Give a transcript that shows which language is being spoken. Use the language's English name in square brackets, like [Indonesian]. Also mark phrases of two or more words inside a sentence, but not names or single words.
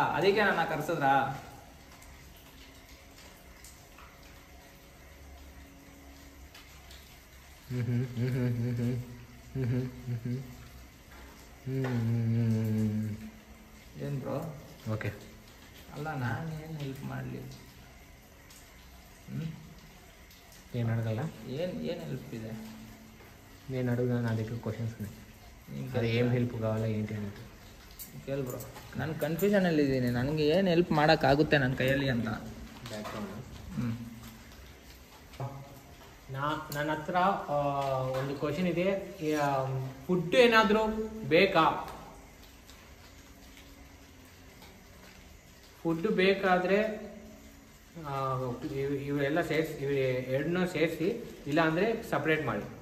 [Kannada] ಅದಕ್ಕೆ ನನ್ನ ಕರ್ಸಿದ್ರಾ? ಏನ್ ಬ್ರೋ? ಓಕೆ, ಅಲ್ಲ ನಾನು ಏನು ಹೆಲ್ಪ್ ಮಾಡಲಿ? ಏನು ಅಡಗಲ್ಲ? ಏನು ಹೆಲ್ಪ್ ಇದೆ? [Telugu] నేను అడుగుదాను [Kannada] ಅದಕ್ಕೆ ಕ್ವಶನ್ಸ್ [Telugu] అది ఏం ಹೆಲ್ಪ್ కావాలా ఏంటి ಅಂತ [Kannada] ಕೇಳಿ ಬ್ರೋ. ನಾನು ಕನ್ಫ್ಯೂಷನಲ್ಲಿ ಇದ್ದೀನಿ, ನನಗೆ ಏನು ಹೆಲ್ಪ್ ಮಾಡೋಕ್ಕಾಗುತ್ತೆ ನನ್ನ ಕೈಯಲ್ಲಿ ಅಂತ. ನನ್ನ ಹತ್ರ ಒಂದು ಕ್ವಶನ್ ಇದೆ. ಫುಡ್ ಏನಾದರೂ ಬೇಕಾ? ಫುಡ್ ಬೇಕಾದರೆ ಇವೆಲ್ಲ ಸೇರಿಸಿ, ಇವು ಎರಡನ್ನೂ ಸೇರಿಸಿ, ಇಲ್ಲಾಂದರೆ ಸಪ್ರೇಟ್ ಮಾಡಿ.